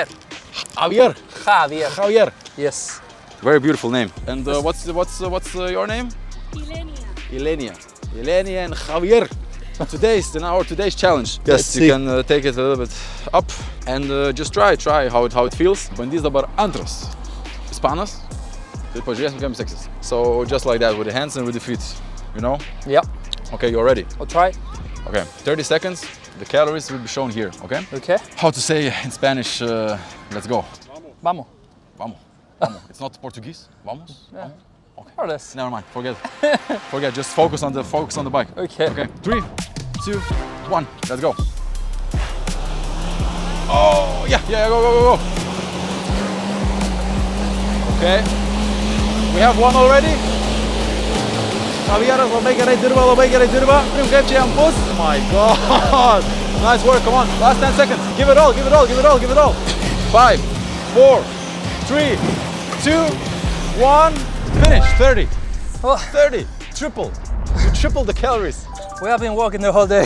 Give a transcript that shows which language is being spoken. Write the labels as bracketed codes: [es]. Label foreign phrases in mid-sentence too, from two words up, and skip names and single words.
[en] Javier. Yes. Very beautiful name. And what's your name? Ilenia and Javier. Today's challenge. Yes, you can take it a little bit up and just try how it feels. [lt] Bandys dabar antras. Ispanas. Tai pažiūrėsim, kaip seksis. [en] So just like that with the hands and with the feet, you know? Yep. Okay, you're ready. I'll try. Okay, 30 seconds. The calories will be shown here, okay? Okay. How to say in Spanish, let's go. [es] Vamos. Vamos. [en] It's not Portuguese. [es] Vamos. [en] Yeah. [es] Vamos. [en] Okay. More or less. Never mind. Forget. Just focus on the bike. Okay. Okay. 3, 2, 1. Let's go. Oh yeah. Go. Okay. We have one already. [lt] Javieras labai gerai dirba. Turim kaip čia jam bus. [en] Oh my god. Nice work. Come on. Last 10 seconds. Give it all. 5, 4, 3, 2, 1. Finish. 30. Oh. 30. Triple. You triple the calories. We have been walking the whole day.